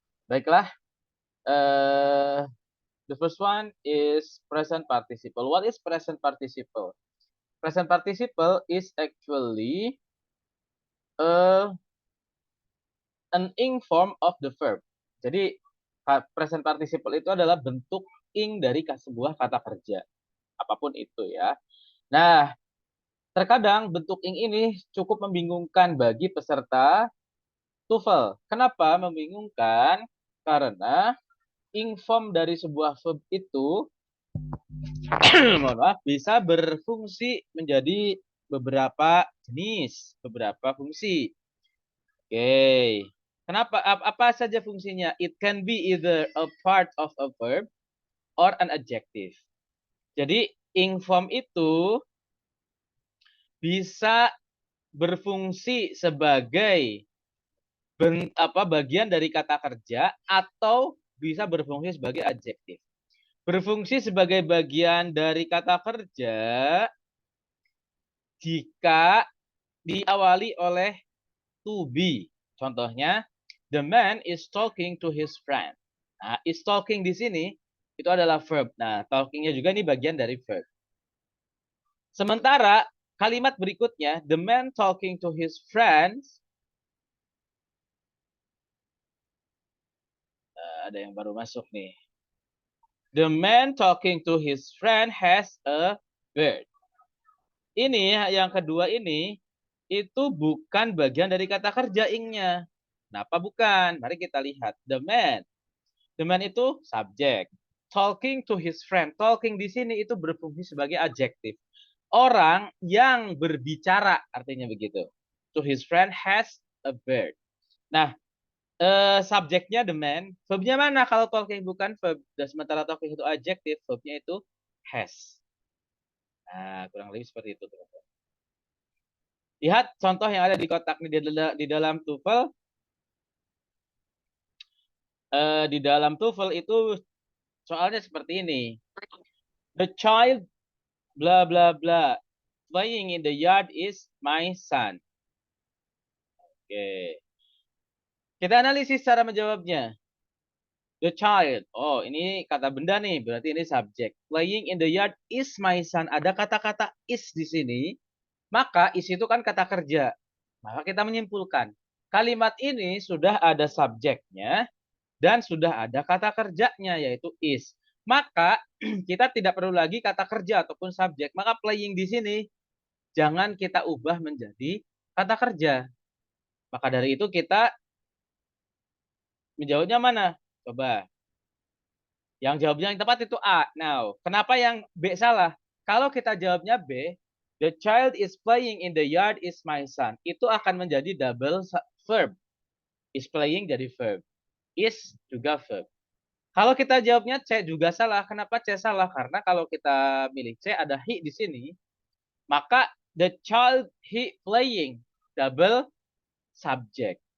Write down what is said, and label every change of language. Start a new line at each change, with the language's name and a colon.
Indonesian: Baiklah,
English: uh, the first one is present participle. What is present participle? Present participle is actually an ing form of the verb.
Indonesian: Jadi present participle itu adalah bentuk ing dari sebuah kata kerja, apapun itu ya. Nah, terkadang bentuk ing ini cukup membingungkan bagi peserta TOEFL. Kenapa membingungkan? Karena ing form dari sebuah verb itu mohon maaf, bisa berfungsi menjadi beberapa jenis, beberapa fungsi. Oke. Kenapa? Apa saja fungsinya?
English: It can be either a part of a verb or an adjective.
Indonesian: Jadi ing form itu bisa berfungsi sebagai bagian dari kata kerja atau bisa berfungsi sebagai adjektif. Berfungsi sebagai bagian dari kata kerja jika diawali oleh to be. Contohnya,
English: the man is talking to his friend.
Indonesian: Nah, is talking di sini itu adalah verb. Nah, talkingnya juga ini bagian dari verb. Sementara kalimat berikutnya,
English: the man talking to his friends,
Indonesian: ada yang baru masuk nih.
English: The man talking to his friend has a beard.
Indonesian: Ini yang kedua ini itu bukan bagian dari kata kerja ingnya. Kenapa bukan? Mari kita lihat.
English: The man.
Indonesian: The man itu subjek.
English: Talking to his friend.
Indonesian: Talking di sini itu berfungsi sebagai adjektif. Orang yang berbicara artinya begitu.
English: To his friend has a beard.
Indonesian: Nah, subjeknya the man. Verbnya mana kalau talking bukan verb? Dan sementara talking itu adjektif, verbnya itu has. Nah, kurang lebih seperti itu. Lihat contoh yang ada di kotak ini di dalam TOEFL. Di dalam TOEFL itu soalnya seperti ini.
English: The child bla bla bla playing in the yard is my son. Oke.
Indonesian: Kita analisis cara menjawabnya.
English: The child.
Indonesian: Oh, ini kata benda nih, berarti ini subjek.
English: Playing in the yard is my son.
Indonesian: Ada kata-kata is di sini. Maka is itu kan kata kerja. Maka kita menyimpulkan. Kalimat ini sudah ada subjeknya dan sudah ada kata kerjanya yaitu is. Maka kita tidak perlu lagi kata kerja ataupun subjek. Maka playing di sini jangan kita ubah menjadi kata kerja. Maka dari itu kita menjawabnya mana? Coba. Yang jawabnya yang tepat itu A.
English: Now,
Indonesian: kenapa yang B salah? Kalau kita jawabnya B,
English: the child is playing in the yard is my son.
Indonesian: Itu akan menjadi double verb. Is playing jadi verb. Is juga verb. Kalau kita jawabnya C juga salah. Kenapa C salah? Karena kalau kita milih C ada he di sini, maka
English: the child he playing
Indonesian: double subject.